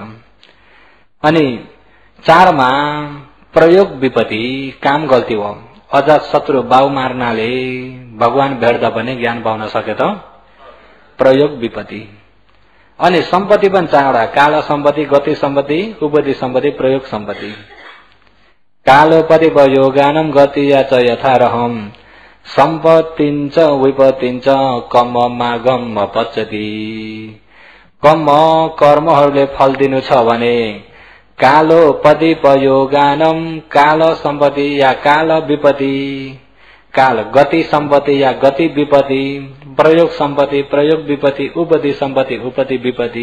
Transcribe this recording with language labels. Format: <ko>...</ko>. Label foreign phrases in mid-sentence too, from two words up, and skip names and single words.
<ne>अनि 4 मा प्रयोग विपत्ति, काम गल्ती हो। अजात शत्रु बाउ मार्नाले भगवान भेट्दा पनि ज्ञान पाउन सके त प्रयोग विपत्ति। अनि सम्पत्ति पनि 4 वटा, काल सम्पत्ति, गति सम्पत्ति, उपति सम्पत्ति, प्रयोग सम्पत्ति।</ne> <pi>कालोपति योगानम गति या च यथारहम सम्पत्तिञ्च विपत्तिञ्च कम्ममागम पच्यति।</pi> <ne>कम्म कर्महरूले फल दिनु छ भने</ne> <pi>कालोपति योगानम,</pi> <ne>काल सम्पत्ति या काल विपत्ति, काल गति सम्पत्ति या गति विपत्ति, प्रयोग सम्पत्ति, प्रयोग विपत्ति, उपति सम्पत्ति, उपति विपत्ति।</ne>